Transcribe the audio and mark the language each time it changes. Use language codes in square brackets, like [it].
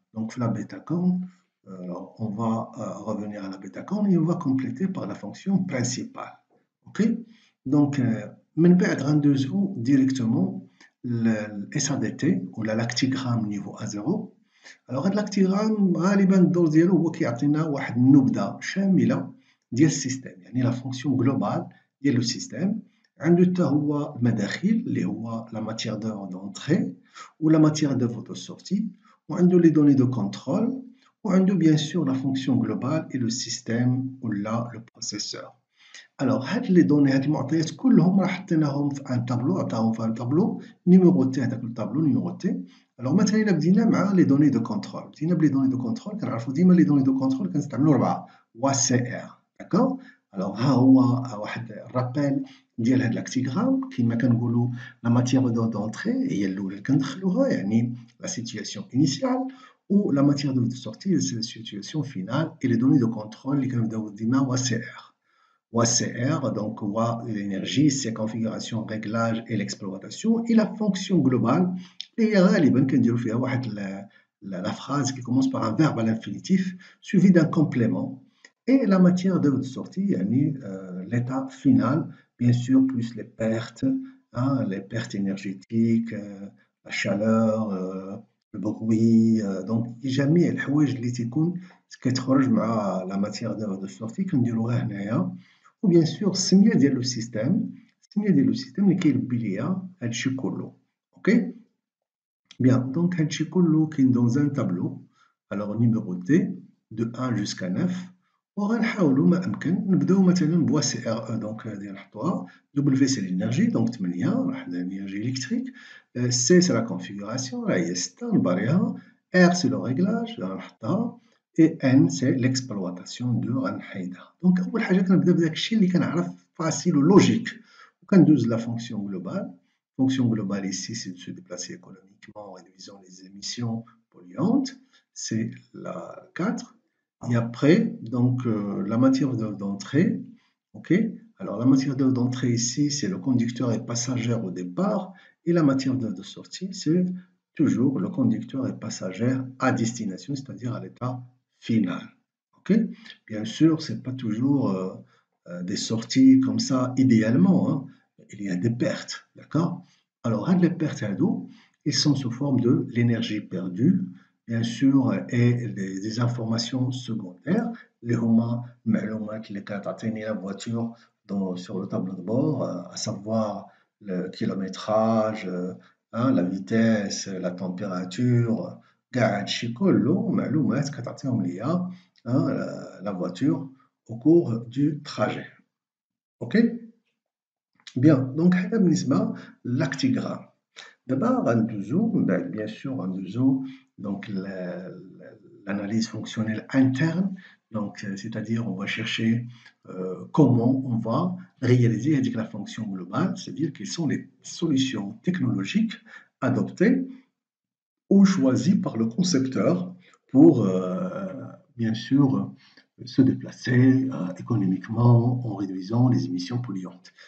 [fr] Donc la bêta-corne, on va revenir à la bêta-corne et on va compléter par la fonction principale. Ok? Donc [ar] من بعد غندوزو [fr] directement le SADT ou l'actigramme niveau A0. [ar] Alors هاد l'actigramme غالبا الدور ديالو هو كيعطينا واحد النبذة شاملة ديال السيستم، يعني [fr] la fonction globale [ar] ديال le système. عنده حتى هو المداخل اللي هو [fr] la matière d'œuvre d'entrée ou la matière d'œuvre de sortie, وعنده les données de contrôle, وعنده bien sûr la fonction globale et le système ou là le processeur. [ar] Alors هاد [fr] les données [ar] هاد المعطيات كلهم راه حطيناهم في ان طابلو، عطاهم في ان طابلو نيميروتي، هذاك الطابلو نيميروتي. [fr] Alors [ar] مثلا الا بدينا مع [fr] les données de contrôle، [ar] بدينا بلي [fr] données de contrôle [ar] كنعرفوا ديما [fr] les données de contrôle كنستعملوا 4 WCR. d'accord. [ar] Alors ها هو واحد الرابيل ديال هاد لاكتيغرام. كيما كنقولوا لا ماتيير دونطري هي الاولى اللي كندخلوها، يعني لا سيتوياسيون انيسيال، و لا ماتيير دو سورتي سي لا سيتوياسيون فينال، [fr] et les données de contrôle [ar] اللي كنبداو ديما WCR. [fr] OCR, donc l'énergie, ses configurations, réglages et l'exploitation, et la fonction globale. Et [ar] غالبا كنديروا فيها واحد [fr] la phrase qui commence par un verbe à l'infinitif suivi d'un complément. Et la matière de sortie, يعني l'état final, bien sûr, plus les pertes, hein, les pertes énergétiques, la chaleur, le bruit. [ar] Donc جميع الحوايج اللي تيكون كتخرج مع [fr] la matière de sortie [ar] كنديروها هنايا. و bien sûr السمية ديال لو سيستيم، السمية ديال لو سيستيم اللي كيلبي ليا هادشي كله. اوكي. [fr] Bien, donc [ar] هادشي كله كاين [fr] dans un tableau alors numéroté de 1 jusqu'à 9. [ar] وغنحاولوا ما امكن نبداو مثلا بوا سي ار او، دونك هذه نحطوها. دبليو سي لينيرجي، دونك 8 راح لينيرجي الكتريك. سي سي لا كونفيغوراسيون، راه هي 6 نباريها. ار سي لو ريغلاج غنحطها. [fr] et N c'est l'exploitation de [ar] غنحيدها. دونك أول حاجة كنبدا بداك الشيء اللي كنعرف فاسيل ولوجيك، وكندوز لا فونكسيون globale. [fr] Fonction globale ici, c'est de se déplacer économiquement en réduisant les émissions polluantes. C'est la 4. Et après, donc, la matière d'entrée. OK. Alors, la matière d'entrée ici, c'est le conducteur et passager au départ. Et la matière de sortie, c'est toujours le conducteur et passager à destination, c'est-à-dire à l'état final. Ok. Bien sûr, ce n'est pas toujours des sorties comme ça idéalement, hein. Il y a des pertes, d'accord. Alors les pertes à dos, ils sont sous forme de l'énergie perdue, bien sûr et des informations secondaires [ar] اللي هما المعلومات اللي كتعطيني [fr] la voiture sur le tableau de bord, à savoir le kilométrage, hein, la vitesse, la température, [ar] كاع هادشي كله معلومات كتعطيهم ليا [fr] hein, la voiture au cours du trajet. OK? Bien, donc [ar] هذا بالنسبة للاكتيغرام. دابا غندوزو من بعد [fr] bien sûr غندوزو donc l'analyse fonctionnelle interne, donc c'est-à-dire on va chercher comment on va réaliser la fonction globale, c'est-à-dire quelles sont les solutions technologiques adoptées ou choisies par le concepteur pour bien sûr se déplacer économiquement en réduisant les émissions polluantes.